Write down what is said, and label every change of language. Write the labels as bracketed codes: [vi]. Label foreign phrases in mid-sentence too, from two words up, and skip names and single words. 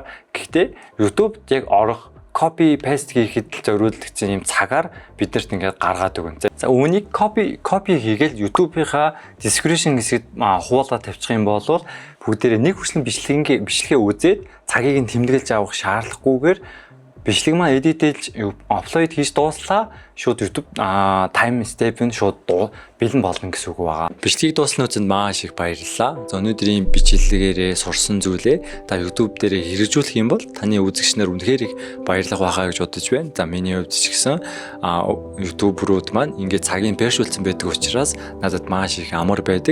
[mn] Гэхдээ YouTube яг орох [en] copy paste [mn] хийхэд зориулагдсан юм цагаар биднэрт ингээд гаргаад өгнө. За үүнийг copy хийгээл YouTube-ийнхаа description хэсэгт хуулаад тавьчих юм бол бүгдээрээ нэг хүртэл бичлэгээ үзээд цагийг нь тэмдэглэж авах шаардлагагүйгээр бичлэг маань edit-ээж upload хийж дууслаа шууд YouTube [en] time step [mn] нь шууд бэлэн болно гэсэн үг байгаа. Бичлэгийг дуусны үгэнд маш их баярлалаа. За өнөөдрийн бичлэгээрээ сурсан зүйлээ та YouTube дээрээ хэрэгжүүлэх юм бол таны үзэгчнэр үнэхээр их баярлах байхаа гэж бодож байна. За миний хувьд ч гэсэн YouTube-рууд маань ингээд цагийн першүүлсэн байдаг учраас надад маш их амар байдаг.